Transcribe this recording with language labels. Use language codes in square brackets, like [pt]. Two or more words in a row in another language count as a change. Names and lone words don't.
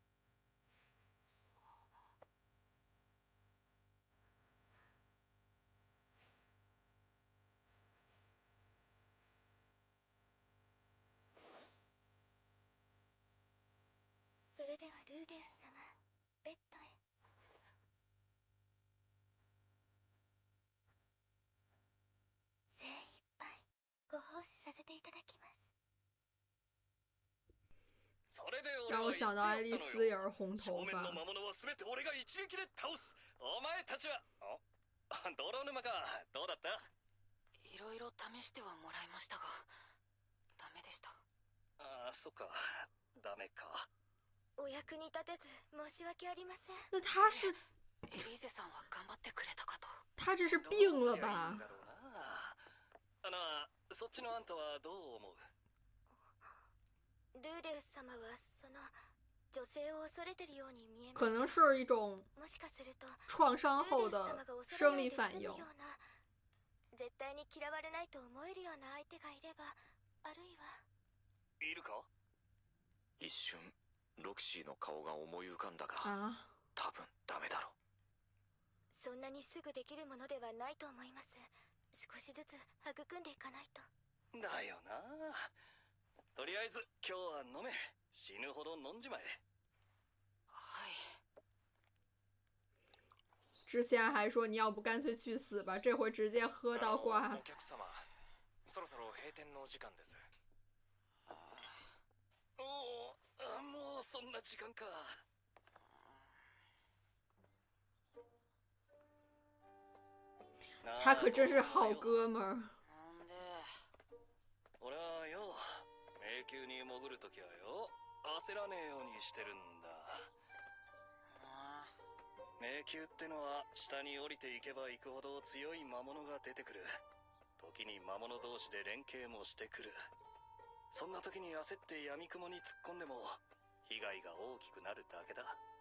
[ja] それではルーデウス様、ベッドへ。精一杯ご奉仕させていただきます。それで [zh] 让我有想到爱丽丝也是红头正面发 [ja] の。魔物は全て俺が一撃で倒す。お前たちは泥沼か。どうだった？いろいろ試してはもらいましたがダメでした。ああ、そっか。ダメか。お役に立てず申し訳ありません。 [zh] 那他是 [ja] エリーゼさんは頑張ってくれたかと。 [zh] 他这是病了 [ja] どうすりゃいい [zh] 吧 [ja] んだ？ろうな。そっちのあんたはどう思う？ルーデウス様は女性を恐れてるように見えま [zh] 可能是一种 [ja] もしかすると [zh] 创伤后的生理反应。 [ja] 絶対に嫌われないと思えるような相手がいれば、あるいはいるか？一瞬ロキシーの顔が思い浮かんだが [zh] 啊， [ja] 多分ダメだろそんなにすぐできるものではないと思います。少しずつ育んでいかないと。だよな。とりあえず今日は飲め。死ぬほど飲んじまえ。はい。 [zh] 之前还说你要不干脆去死吧，这回直接喝到挂。 [ja] お客様、そろそろ閉店のお時間です。おお、もうそんな時間か。 [zh] 他可真是好哥们儿。 [ja] なんで？俺はよ、迷宮に潜るときはよ、焦らねえようにしてるんだ。迷宮ってのは下に降りていけば行くほど強い魔物が出てくる。時に魔物同士で連携もしてくる。そんな時に焦って闇雲に突っ込んでも被害が大きくなるだけだ。